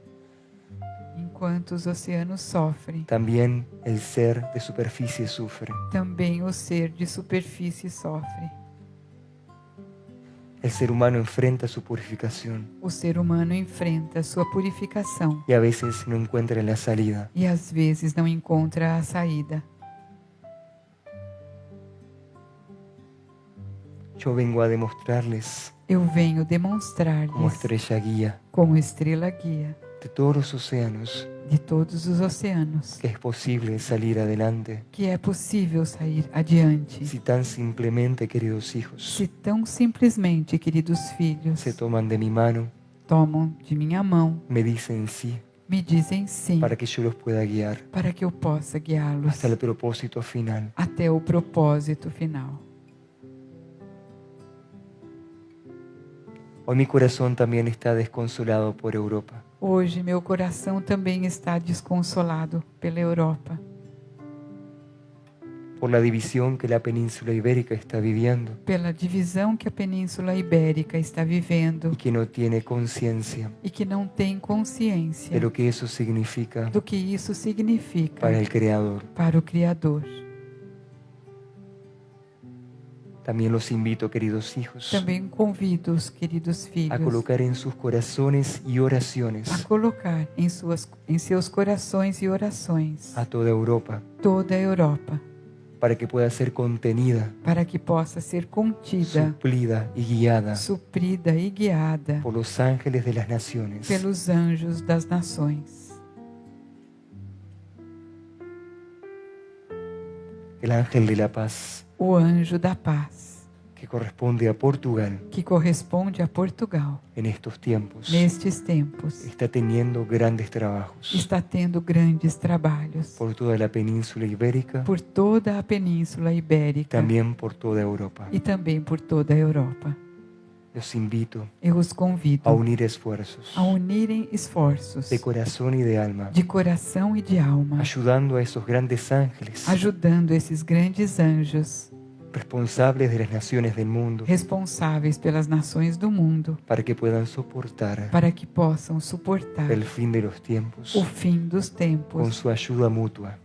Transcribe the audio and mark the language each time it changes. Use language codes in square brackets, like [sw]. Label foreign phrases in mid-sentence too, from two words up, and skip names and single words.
[pt] Enquanto os oceanos sofrem, [es] también el ser de superficie sufre. [pt] também o ser de superfície sofre. [es] El ser humano enfrenta su purificación [pt] O ser humano enfrenta sua purificação [es] y a veces no encuentra la salida. [pt] e às vezes não encontra a saída. [es] Yo vengo a demostrarles [pt] Eu venho como demonstrar-lhes, [es] estrella guía [pt] como estrela guia [es] de todos los océanos [pt] de todos os oceanos, [es] que es posible salir adelante [pt] que é possível sair adiante, [es] si tan simplemente, queridos hijos, [pt] se tão simplesmente, queridos filhos, [es] se toman de mi mano, [pt] tomam de minha mão, [es] me dicen sí, [pt] me dizem sim, [es] para que yo los pueda guiar [pt] para que eu possa guiá-los [es] hasta el propósito final. [pt] até o propósito final. [es] Hoy mi corazón también está desconsolado por Europa, [pt] Hoje meu coração também está desconsolado pela Europa, [es] por la división que la península ibérica está viviendo [pt] pela divisão que a Península Ibérica está vivendo [es] y que no tiene conciencia [pt] e que não tem consciência [es] de lo que eso significa [pt] do que isso significa [es] para el Creador. [pt] para o Criador. [es] También los invito, queridos hijos, [pt] Também convido os queridos a filhos [es] colocar en sus corazones y oraciones [pt] a colocar em seus corações e orações [es] a toda Europa, [pt] toda a Europa, [es] para que pueda ser contenida, [pt] para que possa ser contida, [es] suplida y guiada [pt] suprida e guiada [es] por los ángeles de las naciones. [pt] pelos anjos das nações. [es] El ángel de la paz, [pt] O anjo da paz, [es] que corresponde a Portugal [pt] que corresponde a Portugal, [es] en estos tiempos, [pt] nestes tempos, [es] está teniendo grandes trabajos [pt] está tendo grandes trabalhos [es] por toda la península ibérica, [pt] por toda a Península Ibérica [es] también por toda Europa. [pt] e também por toda a Europa. [es] Los invito [pt] Eu os convido [es] a unir esfuerzos [pt] a unirem esforços [es] de corazón y de alma, [pt] de coração e de alma, [es] ayudando a esos grandes ángeles [pt] ajudando esses grandes anjos [es] responsables de las naciones del mundo [pt] responsáveis pelas nações do mundo, [es] para que puedan soportar [pt] para que possam suportar [es] el fin de los tiempos [pt] o fim dos [es] con [pt] tempos [es] su ayuda mutua.